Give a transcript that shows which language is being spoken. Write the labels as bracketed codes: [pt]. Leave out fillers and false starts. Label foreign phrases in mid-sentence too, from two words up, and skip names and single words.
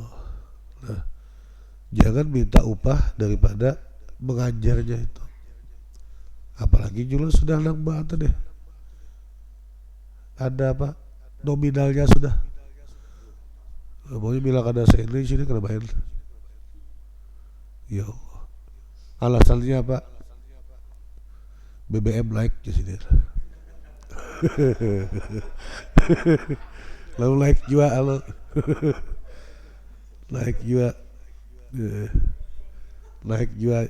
[id] Nah, jangan minta upah daripada mengajarnya itu. [bjn] Apalagi julun sudah nang banget deh. [id] Ada apa? Nominalnya sudah. [bjn] Pokoknya bila kada se-English ini kada main. [id] Ya Allah. Alasannya apa? BBM naik di sini. Lalu naik juga lo. Naik juga. Naik juga.